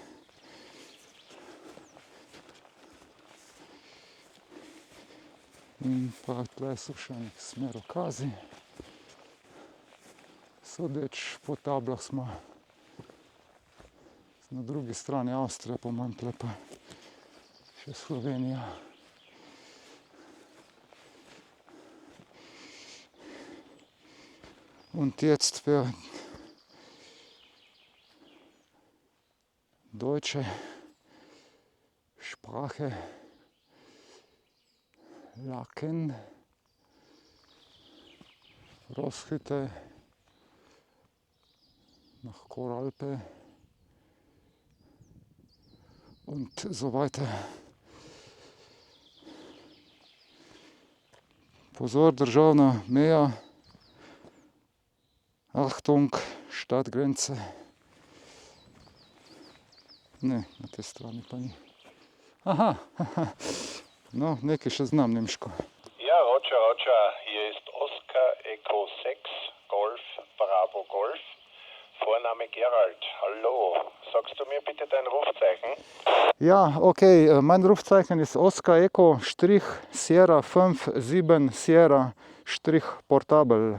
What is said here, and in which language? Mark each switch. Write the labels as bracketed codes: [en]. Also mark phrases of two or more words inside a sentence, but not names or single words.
[sl] In pa tle so še nek smerokazi. Sodeč po tablah smo na drugi strani Avstrije, po mojem tle pa še Slovenija. [de] Und jetzt für deutsche Sprache Laken, Roskite, nach Koralpe und so weiter. [sl] Pozor, državna meja. [de] Achtung, Stadtgrenze. [sl] Ne, na tej strani pa ni. Aha, no, nekaj še znam nemško. [de] Ja, Roger, hier ist Oscar Echo 6, Golf, Bravo Golf, Vorname Gerald. Hallo, sagst du mir bitte dein Rufzeichen? Ja, okay, mein Rufzeichen ist Oscar Echo Sierra 5 7 Sierra Portabel.